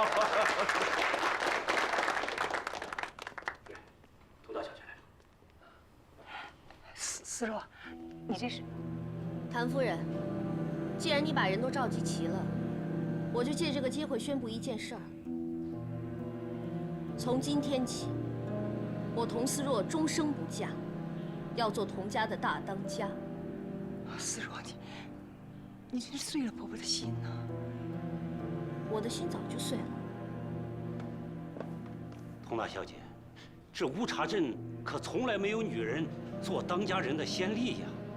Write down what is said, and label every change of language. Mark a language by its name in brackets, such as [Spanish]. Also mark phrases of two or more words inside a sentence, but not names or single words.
[Chinese] 對，頭到腳下來。思若，你這是？譚夫人，既然你把人都召集齊了， 我就借這個機會宣布一件事兒：從今天起，我佟思若終生不嫁，要做佟家的大當家。思若，你真是碎了婆婆的心呐！我的心早就碎了。佟大小姐，这乌察镇可从来没有女人做当家人的先例呀。